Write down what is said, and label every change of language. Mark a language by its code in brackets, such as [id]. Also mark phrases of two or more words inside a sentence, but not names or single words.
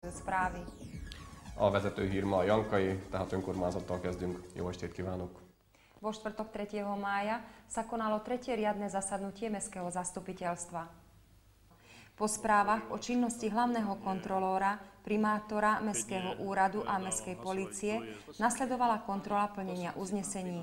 [hu] következő správy. A vezető hír ma a Jankai, tehát önkormányzattal kezdünk. Jó estét kívánok! [sk] Vo štvrtok 3. mája sa konalo tretie riadne zasadnutie Mestského zastupiteľstva. Po správach o činnosti hlavného kontrolóra, primátora Mestského úradu a Mestskej polície nasledovala kontrola plnenia uznesení.